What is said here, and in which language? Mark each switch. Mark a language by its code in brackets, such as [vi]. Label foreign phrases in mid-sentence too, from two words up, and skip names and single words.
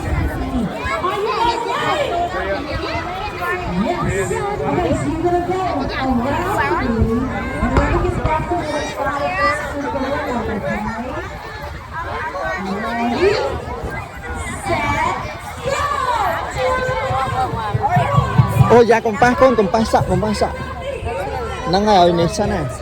[en] Are you guys ready? Yes. Okay, so you're gonna go around the room. And whoever gets back to the side first is gonna go, okay? Ready? Set, go! Oh dạ con sạ. Nang ngayon ni sana.